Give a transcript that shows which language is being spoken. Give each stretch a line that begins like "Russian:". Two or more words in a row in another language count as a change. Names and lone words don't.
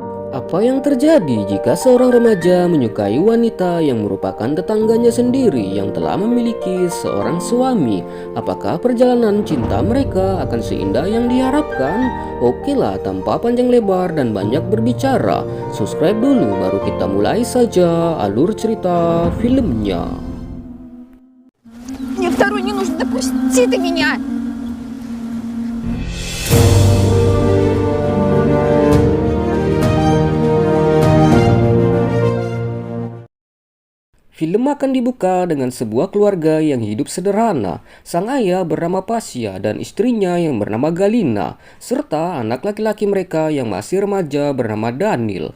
Indonesian: Apa yang terjadi jika seorang remaja menyukai wanita yang merupakan tetangganya sendiri yang telah memiliki seorang suami? Apakah perjalanan cinta mereka akan seindah yang diharapkan? Oke lah, tanpa panjang lebar dan banyak berbicara, subscribe dulu baru kita mulai saja alur cerita filmnya.
Russian: Мне второй не нужен, допусти ты меня!
Indonesian: Film akan dibuka dengan sebuah keluarga yang hidup sederhana. Sang ayah bernama Pasya dan istrinya yang bernama Galina, serta anak laki-laki mereka yang masih remaja bernama Daniel.